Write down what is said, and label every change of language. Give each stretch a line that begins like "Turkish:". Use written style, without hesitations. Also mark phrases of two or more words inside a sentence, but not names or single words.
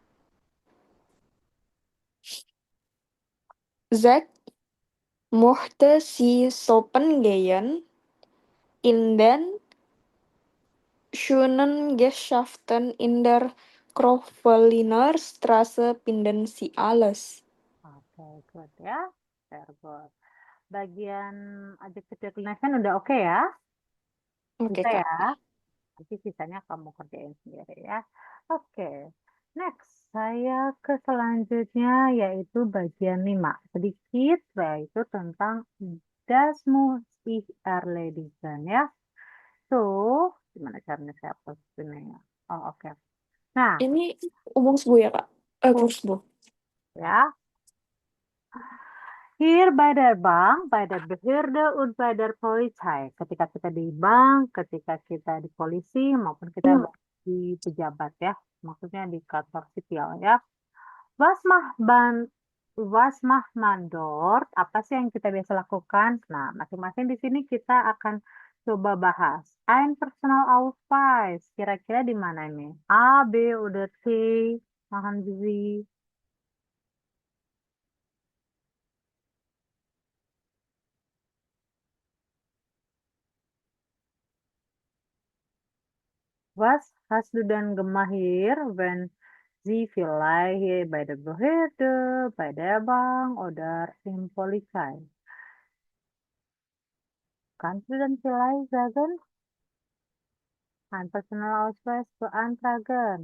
German: 6. Möchte Sie shoppen gehen? In den schönen Geschäften in der Kroffeliner Straße finden Sie alles.
English: Oke, good ya. Very good.
Indonesian: Bagian
English: adjective declination
Indonesian: udah oke ya? Oke, Bisa Kak. ya? Nanti sisanya kamu kerjain sendiri ya. Oke. Next, saya ke selanjutnya yaitu bagian 5. Sedikit yaitu tentang
German: Das muss ich erledigen
Indonesian: ya. Tuh, gimana caranya saya hapus ini ya? Oh, oke. Nah, Ini umum sebu ya, Kak? Kursbu. ya.
German: Hier bei der Bank, bei der Behörde und bei der Polizei.
Indonesian: Ketika kita di bank, ketika kita di polisi, maupun kita di pejabat ya. Maksudnya di kantor sipil ya.
German: Was macht man, Was mach man dort?
Indonesian: Apa sih yang kita biasa lakukan? Nah, masing-masing di sini kita akan coba bahas.
German: Ein Personalausweis.
Indonesian: Kira-kira di mana ini?
German: A, B, oder C? Machen Sie. Was hast du denn gemacht hier, wenn Sie vielleicht hier bei der Behörde, bei der Bank oder in Polizei? Kannst du denn vielleicht sagen, ein Personalausweis beantragen?